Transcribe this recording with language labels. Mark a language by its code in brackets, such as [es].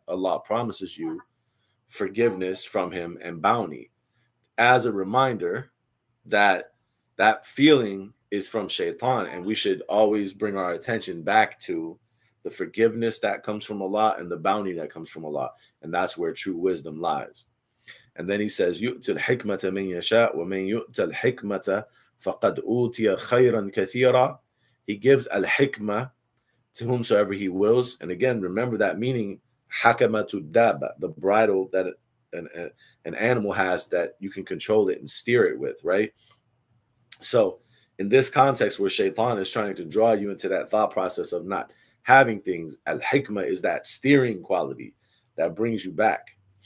[en] Allah promises you forgiveness from Him and bounty, as a reminder that that feeling is from shaitan, and we should always bring our attention back to the forgiveness that comes from Allah and the bounty that comes from Allah. And that's where true wisdom lies. [ar] And then he says, يُؤْتِ الْحِكْمَةَ مَنْ يَشَاءُ وَمَنْ يُؤْتَ الْحِكْمَةَ فَقَدْ أُوتِيَ خَيْرًا كَثِيرًا. [en] He gives al-hikmah to whomsoever he wills. And again, remember that meaning, [ar] hakamatu daba, [en] the bridle that an animal has that you can control it and steer it with, right? So in this context where shaitan is trying to draw you into that thought process of not having things, al-hikmah is that steering quality that brings you back.